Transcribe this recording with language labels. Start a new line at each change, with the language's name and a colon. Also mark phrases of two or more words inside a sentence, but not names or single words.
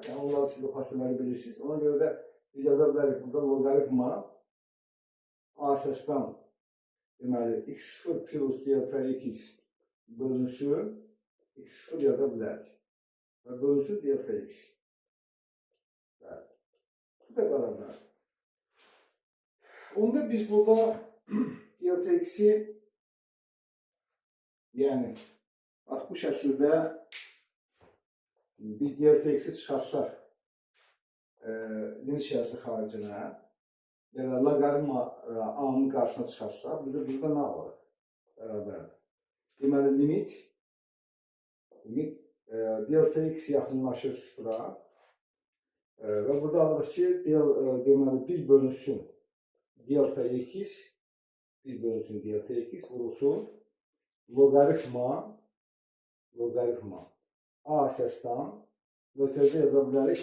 Azerbaijani: Yəni, onları siz o xassələri bilirsiniz. Ona görə də biz yaza bilərik burada loqaritma A əsasdan deməli, x0 plus delta x bölünsün, x0 yaza bilərik. Və bölünsün delta x. Bu da bərabər. Onda biz burada delta x-i, yəni, bax, bu şəkildə biz delta x-i çıxarsaq limit şərəsi xaricinə, ya da loqaritma A-nın qarşısına çıxarsa, burada nə var? Bərabər. Deməli, limit delta x yaxınlaşır 0-a və burada alırıq ki, deməli, 1 bölünsün delta x vurulsun loqaritma A əsasdan mötərizə yaza bilərik.